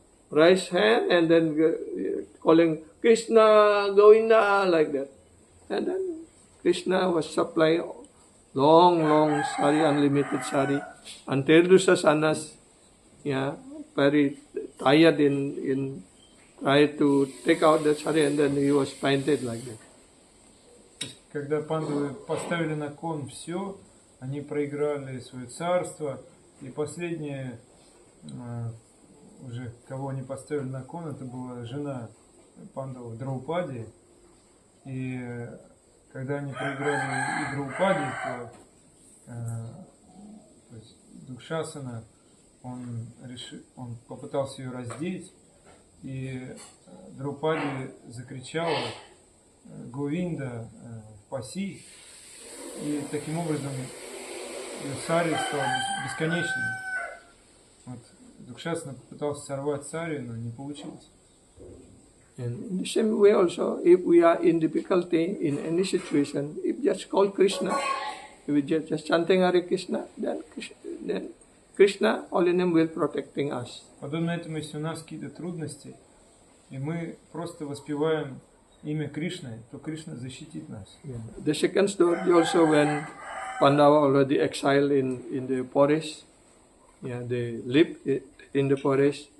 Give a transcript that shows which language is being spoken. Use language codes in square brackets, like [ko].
[en] raise hand and then calling Krishna, Govinda, like that, and then Krishna was supplying long sari, unlimited sari, until Dusasanas, yeah, very tired in try to take out the sari, and then he was painted like that. [ru] Когда пандавы поставили на кон все, они проиграли свое царство, и последнее, уже кого они поставили на кон, это была жена пандавов Драупади. И когда они проиграли и Драупади, то есть Дукшасана, он попытался ее раздеть, и Драупади закричала Говинда, паси, и таким образом ее сари стал бесконечным. Вот Дукшасана попытался сорвать сари, но не получилось. [en] And in the same way also, if we are in difficulty in any situation, if just call Krishna, if we just chanting Hare Krishna, then Krishna, Holy Name, will protecting us. [ru] Подобно этому, если у нас какие-то трудности, и мы просто воспеваем имя Кришны, то Кришна защитит нас. [en] Yeah. The second story also when Pandava already exiled in the forest. Yeah, they live in the forest.